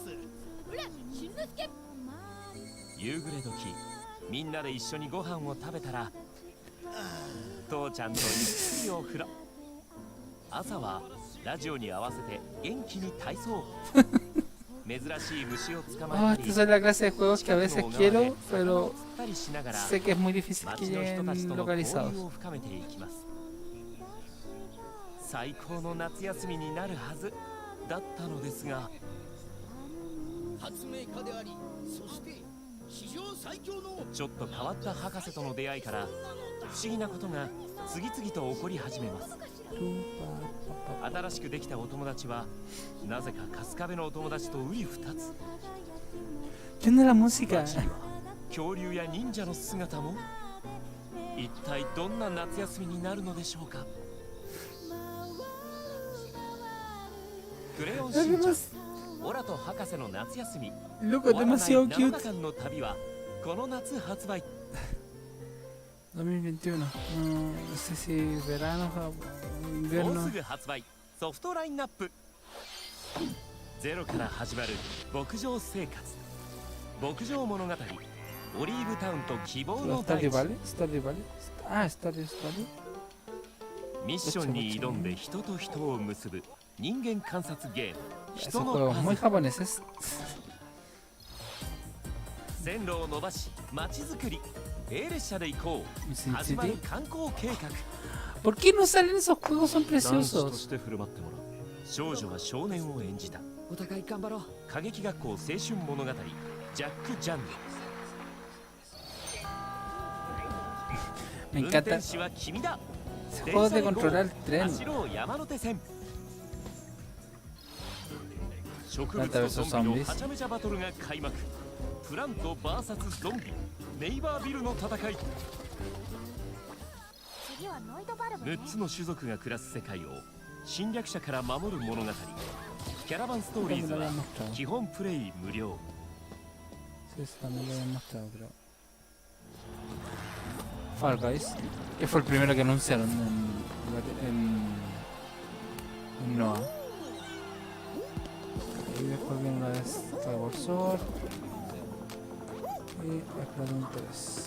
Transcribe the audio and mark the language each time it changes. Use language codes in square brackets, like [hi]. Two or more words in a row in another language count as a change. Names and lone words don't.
[ja] ほら、しんのすけ。夕暮れ時みんなで一緒にご飯を食べたら父ちゃんとゆっくりお風呂。朝はラジオに合わせて元気に体操珍しい虫を捕まえたり、 [es] esta es la clase de juegos que a veces quiero, pero sé que es muy difícil que lleguen localizados. [ja] 最高の夏休みになるはずだったのですが、発明家であり、そして史上最強のちょっと変わった博士との出会いから不思議なことが次々と起こり始めます。新しくできたお友達はなぜか春日部のお友達と瓜二つ。 [es] Tiene la música. [ja] 恐竜や忍者の姿も。一体どんな夏休みになるのでしょうか。クレヨンしんちゃん、オラと博士の夏休み。 [es] Loco, demasiado cute. [ja] 7日間の旅はこの夏発売。 2021. [es] No sé si verano o [ja] もう [es] invierno. [ja] すぐ発売。ソフトラインナップ。ゼロから始まる牧場生活。牧場物語。オリーブタウンと希望の大地。 [es] Ah, Stardew Valley. [ja] ミッションに挑んで人と人を結ぶ人間観察ゲーム。 [es] Esos juegos muy japoneses. [ja] 線路を伸ばし街づくり。A 列車で行こう。始まる観光計画。 [es] ¿Por qué no salen esos juegos? Son [ja] 男子と [es] preciosos. [ja] して振る舞ってもらう。少女は少年を演じた。お互い頑張ろう。歌劇学校青春物語。ジャック・ジャンヌ。 [es] Me [ja] 運 [es] encanta. [ja] 転士は君だ。 [es] Ese juego de controlar el tren. [ja] 走ろう山手線。植 [es] Planta [ja] 物と vs ゾンビの [es] Zombies. [ja] はちゃめちゃバトルが開幕。プラント VS ゾンビ。ネイバービルの戦い。次はノイドバルブね。 6つの種族が暮らす世界を侵略者から守る物語。キャラバンストーリーズは基本プレイ無料。 [es] Sí, eso también lo habían mostrado, creo. Fall Guys, que fue el primero que anunciaron en Noah. Y después viene una vez Skyward Sword y Splatoon 3.